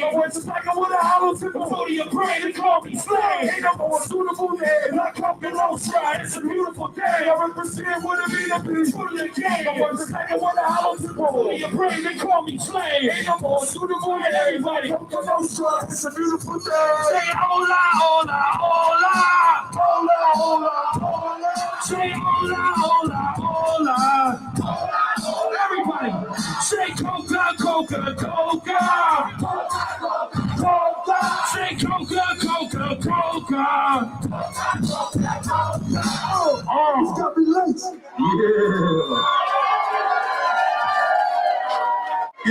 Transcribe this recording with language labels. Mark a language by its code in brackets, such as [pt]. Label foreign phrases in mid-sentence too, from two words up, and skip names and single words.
[en] My words is like I want a hollow tip of your brain. They call me Slay. Ain't no more suitable name. Not coming low stride. It's a beautiful day. I represent what I mean to be true to the game. My words is like I want a hollow tip of your brain. They call me Slay. Ain't no more suitable name. Everybody, come to no stride. It's a beautiful day. Say [es] hola, hola. Hola, hola, hola, hola. Say hola, hola, hola. Hola, hola. [en] Everybody, say coca, coca, coca. Coca. Say coca, coca, coca. Oh, it's got me late. Yeah.